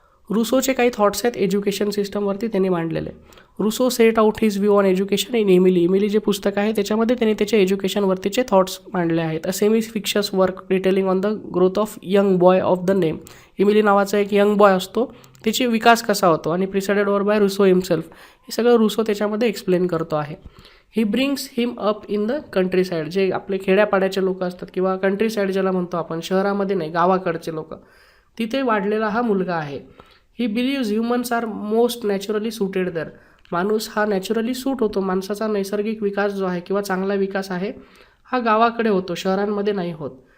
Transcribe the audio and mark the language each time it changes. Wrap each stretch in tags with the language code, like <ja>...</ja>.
<mr>रुसोचे काही थॉट्स आहेत एज्युकेशन सिस्टमवरती त्यांनी मांडलेले.</mr> <en>Rousseau set out his view on education in Emile</en> <mr>जे पुस्तक आहे त्याच्यामध्ये त्यांनी त्याचे एज्युकेशनवरतीचे थॉट्स मांडले आहेत.</mr> <en>A semi fictitious work detailing on the growth of young boy of the name.</en> <mr>Emily नावाचा एक यंग बॉय असतो, त्याची विकास कसा होतो आणि</mr> <en>Presided over by Rousseau himself.</en> <mr>हे सगळं रुसो त्याच्यामध्ये एक्सप्लेन करतो आहे.</mr> <en>He brings him up in the countryside.</en> <mr>जे आपले खेड्यापाड्याचे लोक असतात किंवा कंट्री साईड ज्याला म्हणतो आपण, शहरामध्ये नाही गावाकडचे लोक, तिथे वाढलेला हा मुलगा आहे.</mr> <en>He believes humans are most naturally suited there.</en> <mr>माणूस हा नॅचरली सूट होतो. माणसाचा नैसर्गिक विकास जो आहे किंवा चांगला विकास आहे हा गावाकडे होतो, शहरांमध्ये नाही होत.</mr>